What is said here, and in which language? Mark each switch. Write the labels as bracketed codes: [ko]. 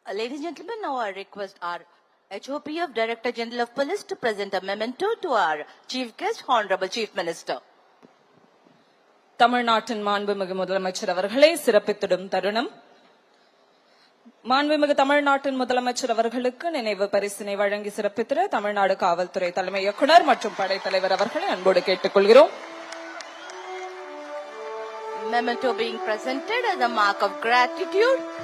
[en] Ladies and gentlemen, now I request our HOPF Director General of Police to present a memento to our Chief Guest, Honorable Chief Minister. [ta] தமிழ்நாட்டின் மாண்புமிகு முதலமைச்சர் அவர்களை சிறப்பித்திடும் தருணம். மாண்புமிகு தமிழ்நாட்டின் முதலமைச்சர் அவர்களுக்கு நினைவு பரிசினை வழங்கி சிறப்பித்திட தமிழ்நாடு காவல்துறை தலைமை இயக்குநர் மற்றும் படைத்தலைவர் அவர்களை அன்போடு கேட்டுக்கொள்கிறோம். [en] Memento being presented as a mark of gratitude.